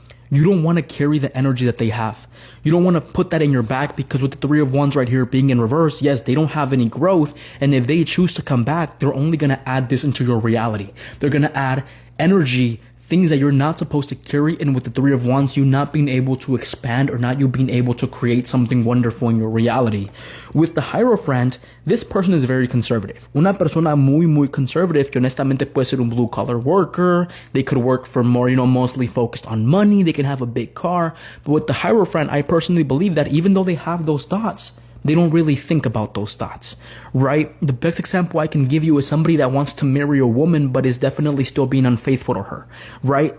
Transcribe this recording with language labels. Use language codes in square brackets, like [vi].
[en] You don't want to carry the energy that they have. You don't want to put that in your back, because with the Three of Wands right here being in reverse, yes, they don't have any growth, and if they choose to come back, they're only going to add this into your reality. They're going to add energy, things that you're not supposed to carry, and with the Three of Wands, you not being able to expand, or not you being able to create something wonderful in your reality. With the Hierophant, this person is very conservative. [es] Una persona muy conservative, que honestamente puede ser un [en] blue collar worker. They could work for more, mostly focused on money. They can have a big car. But with the Hierophant, I personally believe that even though they have those thoughts, they don't really think about those thoughts, right? The best example I can give you is somebody that wants to marry a woman but is definitely still being unfaithful to her, right?